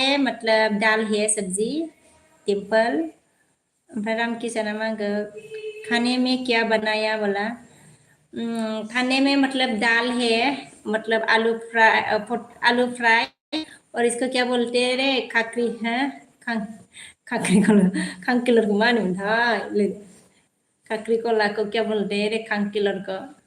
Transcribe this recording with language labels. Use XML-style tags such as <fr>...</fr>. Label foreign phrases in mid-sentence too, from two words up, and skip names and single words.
<hi>मतलब दाल है सब्जी डिम्पल ओमफ्राय रामकिशना मांगो खाने में क्या बनाया बोला खाने में मतलब दाल है मतलब आलू फ्राई और इसको क्या बोलते हैं रे खाकरी है खाकरी खांकिलर को</hi> <brx>मा होनोमोनथाय</brx> <hi>खाकरीखला को क्या बोलते हैं रे खांकिलर को</hi>